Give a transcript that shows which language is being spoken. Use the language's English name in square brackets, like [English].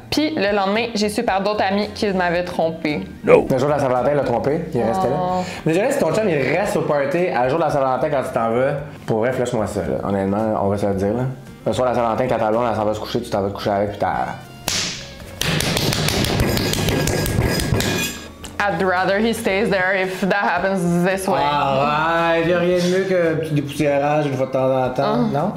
[French] Puis le lendemain, j'ai su par d'autres amis qu'il m'avait trompé. [English] No. [French] Le jour de la Saint-Valentin, il l'a trompé, il est resté là. Mais je dirais, si ton chum il reste au party à le jour de la Saint-Valentin quand tu t'en vas, pour vrai, flush-moi ça. Là. Honnêtement, on va se le dire. Là. Le soir de la Saint-Valentin, quand ta blonde elle s'en va se coucher, tu t'en vas te coucher avec, puis t'as. [English] I'd rather he stays there if that happens this way. [French] Ah ouais, il n'y a rien de mieux que petit dépoussiérage une fois de temps en temps, non?